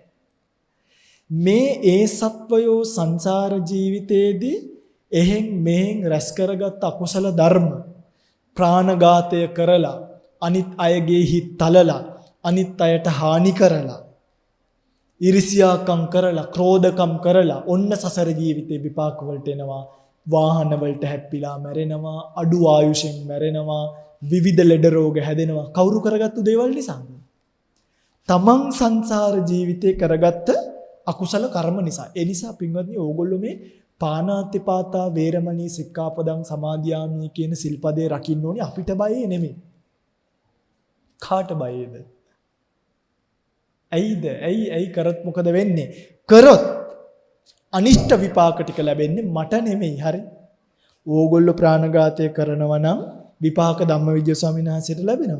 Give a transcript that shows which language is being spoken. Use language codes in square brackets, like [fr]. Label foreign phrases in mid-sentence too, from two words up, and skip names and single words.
[si] මේ සත්වයෝ සංසාර ජීවිතයේදී එහෙන් මෙහෙන් රැස් කරගත් අකුසල ධර්ම ප්‍රාණඝාතය කරලා අනිත් අයගේ හිත් තලලා අනිත් අයට හානි කරලා ඊර්ෂ්‍යාකම් කරලා ක්‍රෝධකම් කරලා ඔන්න සසර ජීවිතේ විපාක වලට එනවා. වාහන වලට හැප්පිලා මැරෙනවා, අඩු ආයුෂෙන් මැරෙනවා, විවිධ ලෙඩ රෝග හැදෙනවා. කවුරු කරගත්තු දේවල් නිසාද? තමන් සංසාර ජීවිතේ කරගත්ත අකුසල කර්ම නිසා. ඒ නිසා පින්වත්නි ඕගොල්ලෝ මේ [pi] පාණාතිපාතා වේරමණී සික්ඛාපදං සමාදියාමි [si] කියන සිල්පදේ රකින්න ඕනේ අපිට බයේ නෙමෙයි. කාට බයේද? ඇයි කරත් මොකද වෙන්නේ? කරොත් අනිෂ්ට විපාක ටික ලැබෙන්නේ මට නෙමෙයි. හරි? ඕගොල්ලෝ ප්‍රාණඝාතය කරනවා නම් විපාක ධම්මවිජය ස්වාමීන් වහන්සේට ලැබෙනවද?